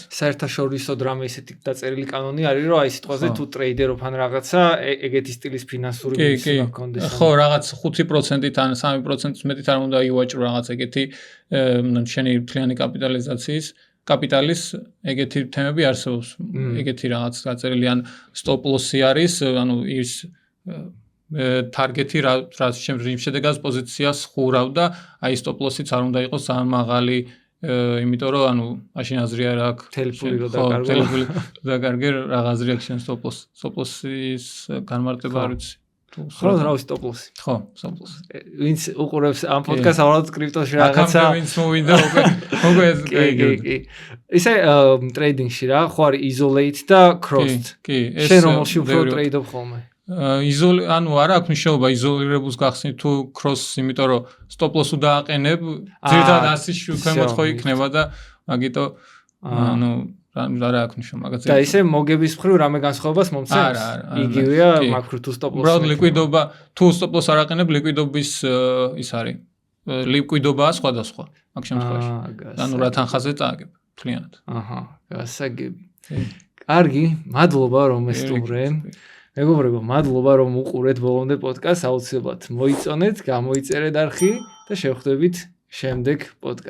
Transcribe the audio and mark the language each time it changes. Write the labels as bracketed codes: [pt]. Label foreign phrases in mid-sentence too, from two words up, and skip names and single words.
[ka] საერთაშორისო დრამა ისეთი დაწერილი კანონი არის, რომ აი სიტყვაზე თუ ტრეიდერობ ან რაღაცა ეგეთი სტილის ფინანსური მისი გქონდეს. ხო, რაღაც 5%-ით ან 3%-ით მეტით არ უნდა ივაჭრო რაღაც ეგეთი შენი მთლიანი კაპიტალის ეგეთი თემები არსებობს. ეგეთი რაღაც დაწერილი ან [en] stop loss- [ka] ი არის, ანუ ის ტარგეტი რა შემდეგაც პოზიციას ხურავ და აი [en] stop loss- [ka] იც არ უნდა იყოს ძალიან მაღალი იმიტომ რომ ანუ მაშინ აზრი არ აქვს თელეფონი რო დაკარგო დაკარგე რა აზრი აქვს შენ [en] stop loss- [ka] ის განმარტება არ ვიცი ხო რა [en] stop loss [ka] ხო [en] stop loss [ka] ვინც უყურებს ამ პოდკასტს ავადოთ კრიპტოში რაღაცა ვინც მოვიდა უკვე კი ისე ტრეიდინგში რა ხო არის [en] isolate და crossed [ka] შენ რომელში უფრო ტრეიდობ ხოლმე ანუ არა აქვს მნიშვნელობა იზოლირებულს გახსნით თუ cross, იმიტომ რომ [en] stop loss- [ka] უ დააყენებ, ძირითადად 100-ში ქვემოთ ხო იქნება და მაგიტო ანუ არა აქვს მნიშვნელობა მაგაც. და ისე მოგების მხრივ რამე განსხვავებას მომცემს? იგივეა მაქრო თუ [en] stop loss. [ka] უბრალოდ ლიკვიდობა, თუ [en] stop loss [ka] არ აყენებ, ლიკვიდობის ის არის. ლიკვიდობაა სხვადასხვა მაგ შემთხვევაში. ანუ რა თანხაზე წააგებ მთლიანად. აჰა, გასაგები. კარგი, მადლობა რომ ესტუმრე. მეგობრებო, მადლობა რომ უყურეთ ბოლომდე პოდკასტს, აუცილებლად მოიწონეთ, გამოიწერეთ არხი და შევხვდებით შემდეგ პოდკასტში.